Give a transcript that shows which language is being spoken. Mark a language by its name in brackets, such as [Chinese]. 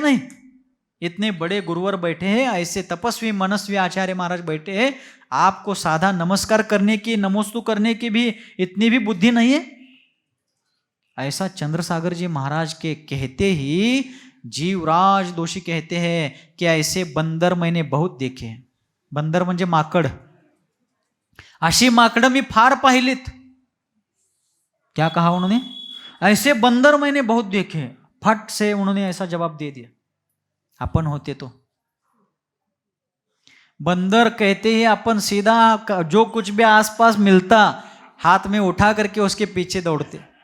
[Hindi] नहीं, इतने बड़े गुरुवर बैठे हैं, ऐसे तपस्वी मनस्वी आचार्य महाराज बैठे हैं, आपको साधा नमस्कार करने की, नमोस्तु करने की भी इतनी भी बुद्धि नहीं है? ऐसा चंद्रसागर जी महाराज के कहते ही जीवराज दोषी कहते हैं कि ऐसे बंदर मैंने बहुत देखे हैं। [Marathi] बंदर म्हणजे माकड, अशी माकड मी फार पाहिलीत। [Hindi] क्या कहा उन्होंने? ऐसे बंदर मैंने बहुत देखे। फट से उन्होंने ऐसा जवाब दे दिया, अपन होते तो बंदर कहते ही अपन सीधा जो कुछ भी आसपास मिलता हाथ में उठा करके उसके पीछे दौड़ते।